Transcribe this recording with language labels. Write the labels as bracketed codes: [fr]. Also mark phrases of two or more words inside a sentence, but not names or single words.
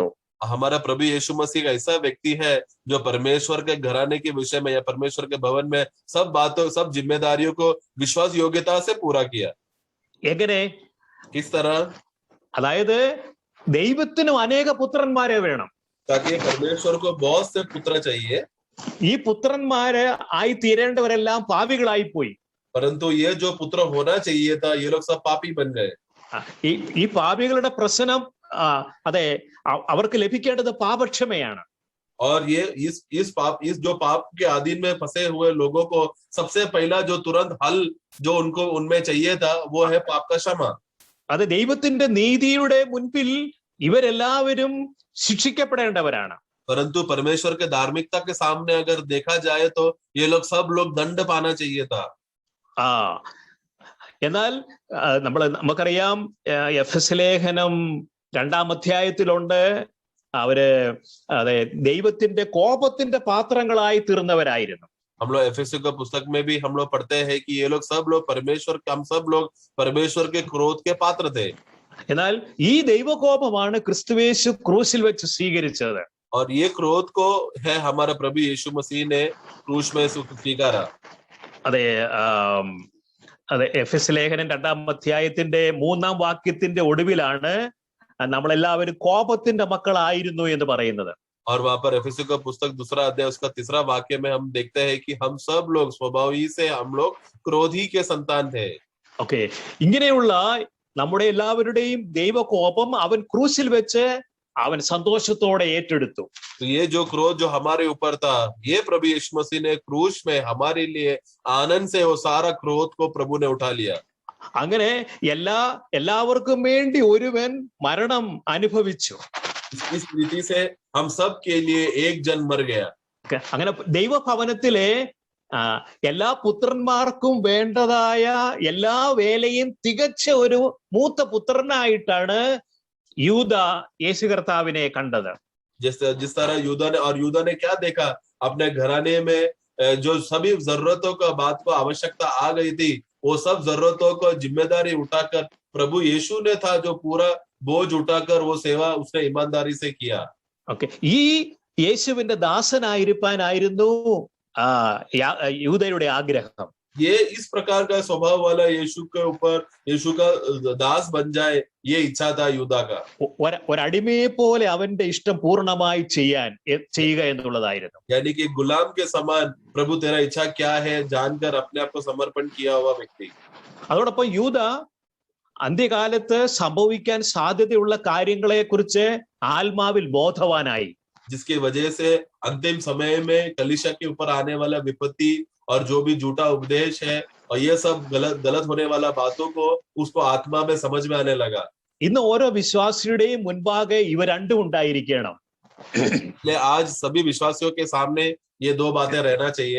[hi] हमारा प्रभु यीशु मसीह ऐसा व्यक्ति है जो परमेश्वर के घराने के विषय में या परमेश्वर के भवन में सब बातों, सब जिम्मेदारियों को विश्वास योग्यता से पूरा किया. [ml] എങ്ങനെ? [hi] किस तरह? [ml] അതായത് ദൈവത്തിനും അനേക പുത്രന്മാരെ വേണം. [hi] ताकि परमेश्वर को बहुत से पुत्र चाहिए, [ml] ഈ പുത്രന്മാര് ആയി തീരേണ്ടവരെല്ലാം പാപികളായി പോയി. [hi] परंतु ये जो पुत्र होना चाहिए था, ये लोग सब पापी बन गए. [ml] ഈ പാപികളുടെ പ്രശ്നം അതെ, അവർക്ക് ലഭിക്കേണ്ടത് പാപക്ഷമയാണ്. [hi] और ये इस जो पाप के अधीन में फंसे हुए लोगों को सबसे पहला जो तुरंत हल जो उनको उनमें चाहिए था, वो है पाप का क्षमा. [ml] അത് ദൈവത്തിന്റെ നീതിയുടെ മുൻപിൽ ഇവരെല്ലാവരും ശിക്ഷിക്കപ്പെടേണ്ടവരാണ്. [hi] परंतु परमेश्वर के धार्मिकता के सामने अगर देखा जाए तो ये लोग सब लोग दंड पाना चाहिए था. [ml] എന്നാൽ നമുക്കറിയാം എഫെസ് ലേഖനം 2-ാം അധ്യായത്തിലുണ്ട്, അവര് അതെ ദൈവത്തിന്റെ കോപത്തിന്റെ പാത്രങ്ങളായി തീർന്നവരായിരുന്നു. [hi] हम लोग एफेसियों का पुस्तक में भी हम लोग पढ़ते हैं कि ये लोग सब लोग हम सब लोग परमेश्वर के क्रोध के पात्र थे. [ml] എന്നാൽ ഈ ദൈവകോപമാണ് ക്രിസ്തുയേശു ക്രൂശിൽ വെച്ച് സ്വീകരിച്ചത്. [hi] और ये क्रोध को है हमारा प्रभु यीशु मसीह ने क्रूस में स्वीकारा. [ml] അതെ, എഫെസ് ലേഖനം 2-ാം അധ്യായത്തിന്റെ 3-ാം വാക്യത്തിന്റെ ഒടുവിലാണ് നമ്മളെല്ലാവരും കോപത്തിന്റെ മക്കളായിരുന്നു എന്ന് പറയുന്നത്. [hi] और वहां पर एफेसियों का पुस्तक 2रा अध्याय उसका 3रा वाक्य में हम देखते हैं कि हम सब लोग स्वभाव ही से हम लोग क्रोधी के संतान थे. [ml] ഓക്കെ, ഇങ്ങനെയുള്ള നമ്മുടെ എല്ലാവരുടെയും ദൈവകോപം അവൻ ക്രൂശിൽ വെച്ച് അവൻ സന്തോഷത്തോടെ ഏറ്റെടുത്തു. [hi] तो ये जो क्रोध जो हमारे ऊपर था, ये प्रभु यीशु मसीह ने क्रूस में हमारे लिए आनंद से वो सारा क्रोध को प्रभु ने उठा लिया. [ml] അങ്ങനെ എല്ലാവർക്കും വേണ്ടി ഒരുവൻ മരണം അനുഭവിച്ചു. [hi] इस रीति से हम सब के लिए एक जन मर गया. [ml] അങ്ങനെ ദൈവഭവനത്തിലെ എല്ലാ പുത്രന്മാർക്കും വേണ്ടതായ എല്ലാ വേലയും തികച്ച ഒരു മൂത്ത പുത്രനായിട്ടാണ് യൂദ യേശു കർത്താവിനെ കണ്ടത്. [hi] जिस तरह यूदा ने क्या देखा, अपने घराने में जो सभी जरूरतों का बात को आवश्यकता आ गई थी, वो सब जरूरतों को जिम्मेदारी उठाकर प्रभु यीशु ने था जो पूरा बोझ उठाकर वो सेवा उसने ईमानदारी से किया. [ml] ഓക്കെ, ഈ യേശുവിന്റെ ദാസനായിരിക്കാനായിരുന്നു യൂദയുടെ ആഗ്രഹം. [hi] ये इस प्रकार का स्वभाव वाला यीशु के ऊपर यीशु का दास बन जाए, ये इच्छा था यूदा का. [ml] ഒരടിമയെ പോലെ അവന്റെ ഇഷ്ടം പൂർണ്ണമായി ചെയ്യുക എന്നുള്ളതായിരുന്നു. [hi] यानी कि गुलाम के समान प्रभु तेरा इच्छा क्या है जानकर अपने आप को समर्पण किया हुआ व्यक्ति. [ml] അതോടൊപ്പം യൂദ അന്ത്യകാലത്ത് സംഭവിക്കാൻ സാധ്യതയുള്ള കാര്യങ്ങളെ കുറിച്ച് ആത്മാവിൽ ബോധവാനായി. [hi] जिसकी वजह से अंतिम समय में कलीसिया के ऊपर आने वाला विपत्ति और जो भी झूठा उपदेश है और ये सब गलत होने वाला बातों को उसको आत्मा में समझ में आने लगा. [ml] ഇന്ന് ഓരോ വിശ്വാസിയുടെയും മുൻപാകെ ഇവ രണ്ടും ഉണ്ടായിരിക്കണം. [hi] आज सभी विश्वासियों के सामने ये दो बातें रहना चाहिए.